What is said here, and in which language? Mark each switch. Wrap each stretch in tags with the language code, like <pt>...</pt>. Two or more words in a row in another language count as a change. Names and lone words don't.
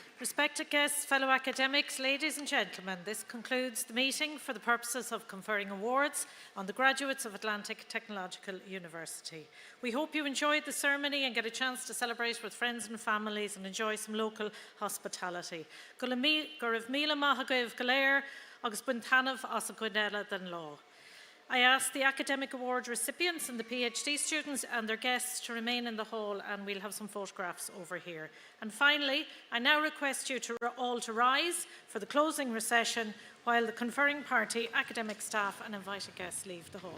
<en>Respected guests, fellow academics, ladies and gentlemen, this concludes the meeting for the purposes of conferring awards on the graduates of Atlantic Technological University. We hope you enjoyed the ceremony and get a chance to celebrate with friends and families and enjoy some local hospitality.</en> <ga>Go raibh míle maith agaibh go léir agus buin talamh as a gcuideile den lá.</ga> <en>I ask the academic award recipients and the PhD students and their guests to remain in the hall, and we'll have some photographs over here. And finally, I now request you all to rise for the closing recession while the conferring party, academic staff and invited guests leave the hall.</en>